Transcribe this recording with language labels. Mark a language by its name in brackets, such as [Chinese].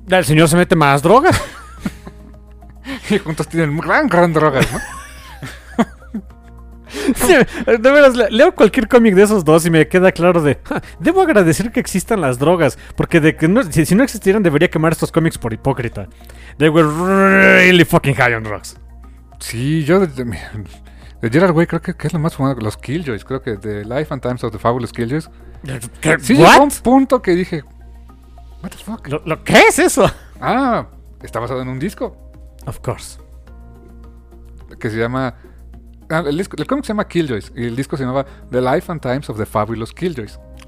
[Spanish] El señor se mete más drogas. Y juntos tienen gran drogas, ¿no? Sí, de veras, leo cualquier cómic de esos dos y me queda claro de... debo agradecer que existan las drogas, porque si no existieran debería quemar estos cómics por hipócrita. [English] They were really fucking high on drugs. [Spanish] Sí, yo... De Gerard Way creo que es lo más fumado. Los Killjoys, creo que de Life and Times of the Fabulous Killjoys. ¿Qué? Sí, [English] ¿what? [Spanish] Llegó un punto que dije... [English] What the fuck? [Spanish] ¿Qué es eso? Ah, está basado en un disco. [English] Of course. [Spanish] Que se llama... El cómic se llama Killjoys y el disco se llamaba The Life and Times of the Fabulous Killjoys.